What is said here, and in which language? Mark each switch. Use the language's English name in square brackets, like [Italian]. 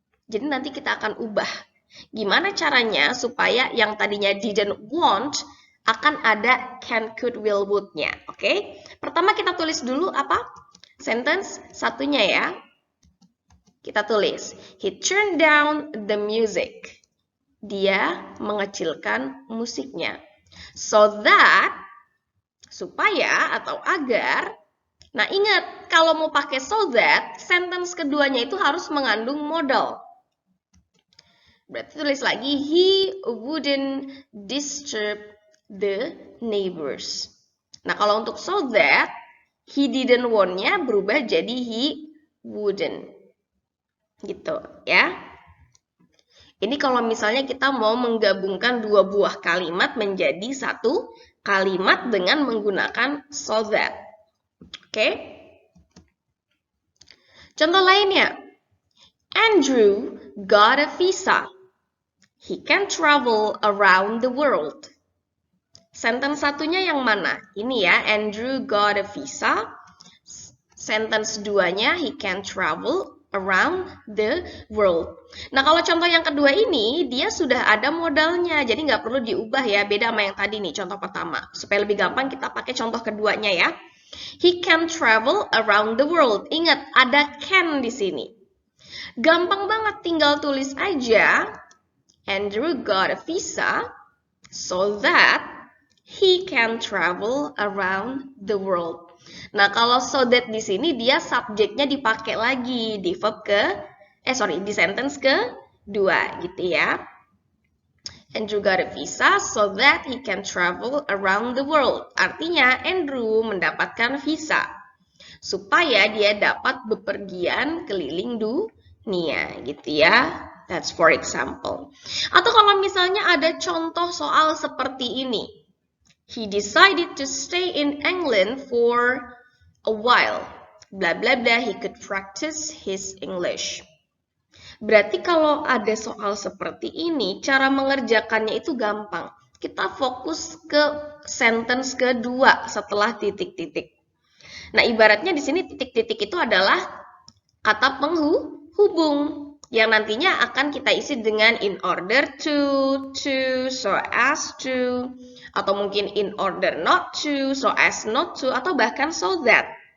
[Indonesian] Jadi nanti kita akan ubah. Gimana caranya supaya yang tadinya [English] didn't want [Indonesian] akan ada can, could, will, would-nya. Oke? Pertama kita tulis dulu apa? Sentence satunya ya. Kita tulis, [English] he turned down the music. [Indonesian] Dia mengecilkan musiknya. So that, supaya atau agar. Nah ingat, kalau mau pakai so that, sentence keduanya itu harus mengandung modal. Berarti tulis lagi, [English] he wouldn't disturb the neighbors. [Indonesian] Nah kalau untuk so that, [English] he didn't want- [Indonesian] nya berubah jadi [English] he wouldn't. [Indonesian] Gitu ya. Ini kalau misalnya kita mau menggabungkan dua buah kalimat menjadi satu kalimat dengan menggunakan so that. Oke? Contoh lainnya. [English] Andrew got a visa. He can travel around the world. [Indonesian] Sentence satunya yang mana? Ini ya, [English] Andrew got a visa. Sentence duanya, he can travel around the world. [Indonesian] Nah, kalau contoh yang kedua ini, dia sudah ada modalnya, jadi nggak perlu diubah ya, beda sama yang tadi nih, contoh pertama. Supaya lebih gampang, kita pakai contoh keduanya ya. [English] He can travel around the world. [Indonesian] Ingat, ada can di sini. Gampang banget, tinggal tulis aja, [English] Andrew got a visa so that he can travel around the world. [Indonesian] Nah, kalau so that di sini dia subjeknya dipakai lagi di verb di sentence kedua gitu ya. [English] Andrew got a visa so that he can travel around the world. [Indonesian] Artinya Andrew mendapatkan visa supaya dia dapat bepergian keliling dunia gitu ya. [English] That's for example. [Indonesian] Atau kalau misalnya ada contoh soal seperti ini. [English] He decided to stay in England for a while. Blah blah blah, he could practice his English. [Indonesian] Berarti kalau ada soal seperti ini, cara mengerjakannya itu gampang. Kita fokus ke sentence kedua setelah titik-titik. Nah, ibaratnya di sini titik-titik itu adalah kata penghubung yang nantinya akan kita isi dengan in order to, so as to, atau mungkin in order not to, so as not to, atau bahkan so that.